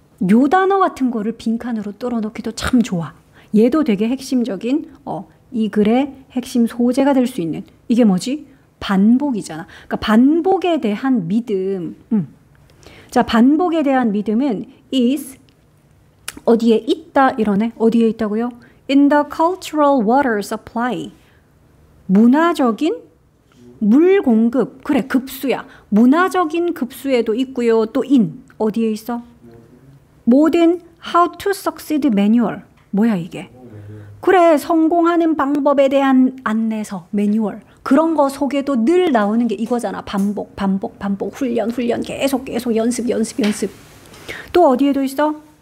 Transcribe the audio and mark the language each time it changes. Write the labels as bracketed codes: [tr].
[ko] 요 단어 같은 거를 빈칸으로 뚫어놓기도 참 좋아. 얘도 되게 핵심적인 이 글의 핵심 소재가 될 수 있는, 이게 뭐지? 반복이잖아. 그러니까 반복에 대한 믿음. 자, 반복에 대한 믿음은 is 어디에 있다 이러네. 어디에 있다고요? [en] In the cultural water supply. [ko] 문화적인 물 공급. 그래, 급수야. 문화적인 급수에도 있고요. 또 in 어디에 있어? 모든 [en] how to succeed manual. [ko] 뭐야 이게? 그래, 성공하는 방법에 대한 안내서, 매뉴얼. 그런 거 속에도 늘 나오는 게 이거잖아. 반복, 반복, 반복, 훈련, 훈련, 계속, 계속 연습, 연습, 연습. 또 어디에도 있어?